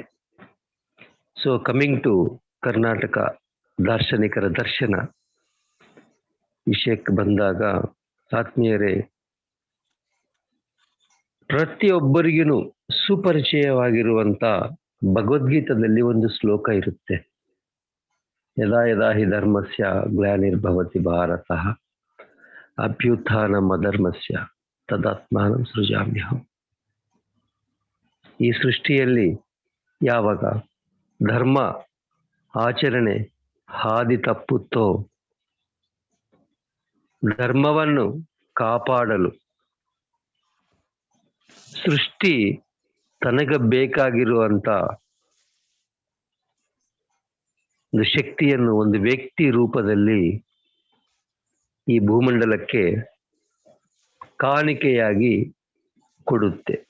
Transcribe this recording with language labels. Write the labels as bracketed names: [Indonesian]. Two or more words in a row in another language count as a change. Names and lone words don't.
[English] coming to [Kannada] ಕರ್ನಾಟಕ ದಾರ್ಶನಿಕರ ದರ್ಶನ ವಿಷಯಕ್ಕೆ ಬಂದಾಗ, ಆತ್ಮೀಯರೇ, ಪ್ರತಿಯೊಬ್ಬರಿಗೂ ಸುಪರಿಚಯವಾಗಿರುವಂತ ಭಗವದ್ಗೀತದಲ್ಲಿ ಒಂದು ಶ್ಲೋಕ ಇರುತ್ತೆ. [Sanskrit] ಯದಾ ಯದಾ ಹಿ ಧರ್ಮಸ್ಯ ಗ್ಲಾನಿರ್ಭವತಿ ಭಾರತಃ ಅಭ್ಯುತ್ಥಾನಂ ಅಧರ್ಮಸ್ಯ ತದಾತ್ಮಾನಂ ಸೃಜಾಮ್ಯಹಂ. [Kannada] ಈ ಸೃಷ್ಟಿಯಲ್ಲಿ ಯಾವಾಗ ಧರ್ಮ ಆಚರಣೆ ಹಾದಿ ತಪ್ಪುತ್ತೋ, ಧರ್ಮವನ್ನು ಕಾಪಾಡಲು ಸೃಷ್ಟಿ ತನಗೆ ಬೇಕಾಗಿರುವಂತ ಒಂದು ಶಕ್ತಿಯನ್ನು ಒಂದು ವ್ಯಕ್ತಿ ರೂಪದಲ್ಲಿ ಈ ಭೂಮಂಡಲಕ್ಕೆ ಕಾಣಿಕೆಯಾಗಿ ಕೊಡುತ್ತೆ.